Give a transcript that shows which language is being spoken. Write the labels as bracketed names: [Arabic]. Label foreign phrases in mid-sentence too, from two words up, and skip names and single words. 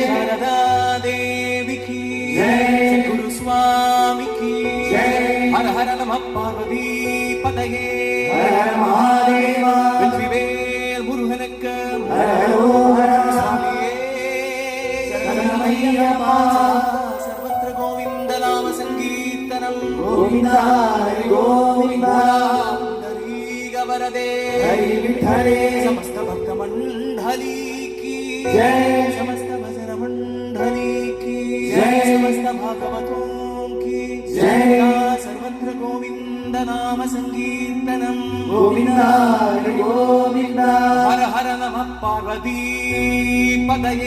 [Hindi] शारदा देवी की जय गुरुस्वामी की जय [Sanskrit] हर हर नमः पार्वती पतये हर हर महादेव [Tamil] வெற்றிவேல் முருகனக்கு [Malayalam] ഹര സ്വാമിയേ ശരണമയ്യപ്പ [Sanskrit] सर्वत्र गोविन्द नाम सङ्कीर्तनम् गोविन्द हरि गोविन्द [Hindi] वरदे हरि विठले समस्त भक्त मंडली की जय समस्त भजन मंडली की जय समस्त भागवतों की जय। [Sanskrit] सर्वत्र गोविंद नाम संकीर्तनम गोविंद हरि गोविंद हर हर नमः पार्वती पतये